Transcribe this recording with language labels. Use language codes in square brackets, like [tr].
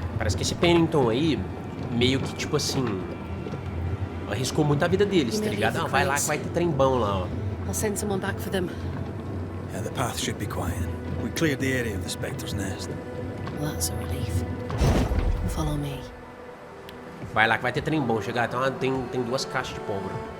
[pt] Parece que esse Pennington aí, meio que tipo assim, arriscou muito a vida deles, tá ligado? Não, vai lá que vai ter trembão lá, ó. [en] I'll send someone back for them. Yeah, the path should be quiet. We cleared the area of the Spectre's nest. Well, that's a relief. Follow me. [pt] Vai lá que vai ter trembão. Chegar, então tem 2 caixas de pólvora.